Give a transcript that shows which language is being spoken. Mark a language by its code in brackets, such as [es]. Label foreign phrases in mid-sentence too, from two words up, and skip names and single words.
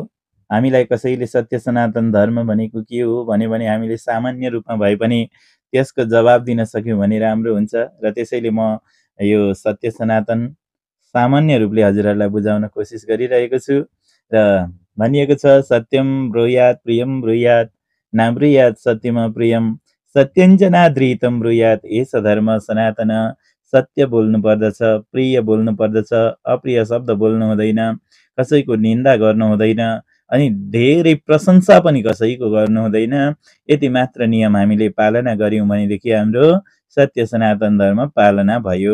[ne] हामीलाई कसैले सत्य सनातन धर्म भनेको के हो भन्यो भने हामीले सामान्य रूपमा भए पनि त्यसको जवाब दिन सक्यौँ भने राम्रो हुन्छ। र त्यसैले म यो सत्य सनातन सामान्य रूपले हजुरहरूलाई बुझाउन कोसिस गरिरहेको छु। [sa] र भनिएको छ सत्यम ब्रूयात् प्रियम ब्रूयात् नाब्रूयात् सत्यम प्रियम सत्यञ्च नाद्रितं ब्रूयात् एष धर्म सनातन। [ne] सत्य बोल्नु पर्दछ, प्रिय बोल्नु पर्दछ, अप्रिय शब्द बोल्नु हुँदैन, कसैको निन्दा गर्नु हुँदैन, अनि धेरै प्रशंसा पनि कसैको गर्नु हुँदैन। यति मात्र नियम हामीले पालना गर्यौँ भनेदेखि हाम्रो सत्य सनातन धर्म पालना भयो।